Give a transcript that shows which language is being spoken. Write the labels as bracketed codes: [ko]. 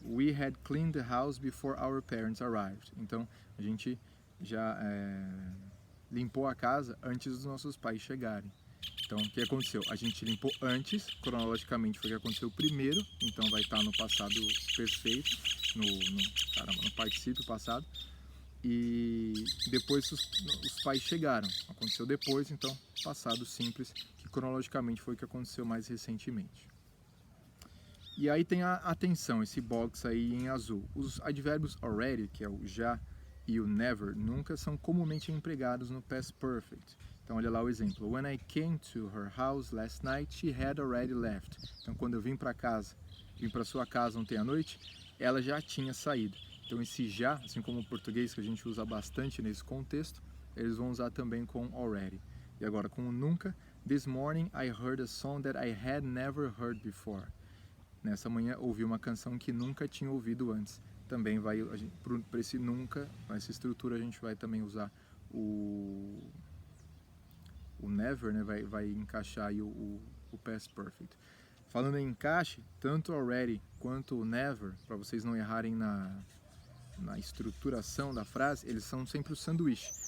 [en] We had cleaned the house before our parents arrived. [pt] Então, a gente já limpou a casa antes dos nossos pais chegarem. Então, o que aconteceu? A gente limpou antes, cronologicamente foi o que aconteceu primeiro, então vai estar no passado perfeito, no particípio passado. E depois os pais chegaram, aconteceu depois, então passado simples, que cronologicamente foi o que aconteceu mais recentemente. E aí tem a atenção, esse box aí em azul. Os advérbios already, que é o já e o never, nunca são comumente empregados no past perfect. Então olha lá o exemplo. [en] When I came to her house last night, she had already left. [pt] Então quando eu vim para sua casa ontem à noite, ela já tinha saído. Então esse já, assim como o português que a gente usa bastante nesse contexto, eles vão usar também com already. E agora com o nunca, [en] this morning I heard a song that I had never heard before. [pt] Nessa manhã ouvi uma canção que nunca tinha ouvido antes. Também vai, para esse nunca, essa estrutura a gente vai também usar o never, né? Vai encaixar aí o past perfect. Falando em encaixe, tanto already quanto o never, para vocês não errarem na estruturação da frase, eles são sempre o sanduíche.